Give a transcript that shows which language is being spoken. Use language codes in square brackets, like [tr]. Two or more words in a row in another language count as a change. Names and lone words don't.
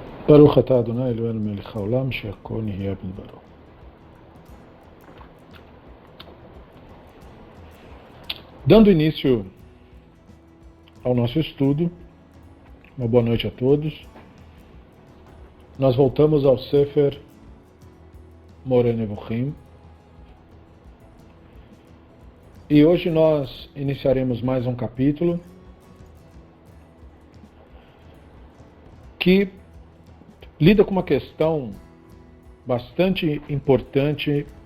[he] ברוך אתה ה' אלהינו מלך העולם שהכל נהיה בדברו. [pt] Dando início ao nosso estudo, uma boa noite a todos. Nós voltamos ao Sefer Moreh Nevuchim e hoje nós iniciaremos mais um capítulo que lida com uma questão bastante importante